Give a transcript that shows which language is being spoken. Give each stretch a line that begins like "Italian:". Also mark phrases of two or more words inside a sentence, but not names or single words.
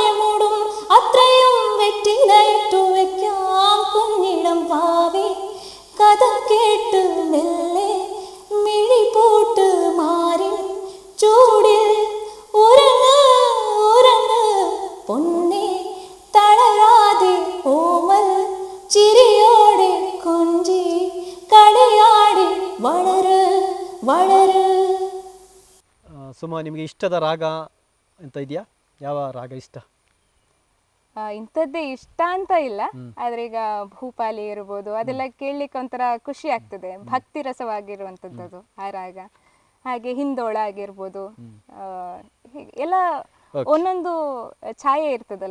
Malayalam: മൂടും അത്രയും വെറ്റില ഇട്ടു വെക്കാം കുഞ്ഞിടം ഭാവി, കഥ കേട്ട് മെല്ലെ മിഴി പോട്ട് മാറി ചൂടിൽ ഉറങ്ങ് ഉറങ്ങ് പൊന്നെ തളരാതെ ഓമൽ ചിരിയോടെ കൊഞ്ചി കളിയാടി വളര് വളര്.
Kannada: ಸುಮಾ, ನಿಮಗೆ ಇಷ್ಟದ ರಾಗ ಅಂತ ಇದೆಯಾ? ಯಾವ ರಾಗ ಇಷ್ಟ? ಇಂಥದ್ದೇ ಇಷ್ಟ ಅಂತ ಇಲ್ಲ, ಆದ್ರೆ ಈಗ ಭೂಪಾಲಿ ಇರ್ಬೋದು, ಅದೆಲ್ಲ ಕೇಳಲಿಕ್ಕೆ ಒಂಥರ ಖುಷಿ ಆಗ್ತದೆ, ಭಕ್ತಿ ರಸವಾಗಿರುವಂಥದ್ದು ಆ ರಾಗ. ಹಾಗೆ ಹಿಂದೋಳ ಆಗಿರ್ಬೋದು, ಹೀಗೆ ಎಲ್ಲ ಒಂದೊಂದು ಛಾಯೆ ಇರ್ತದಲ್ಲ.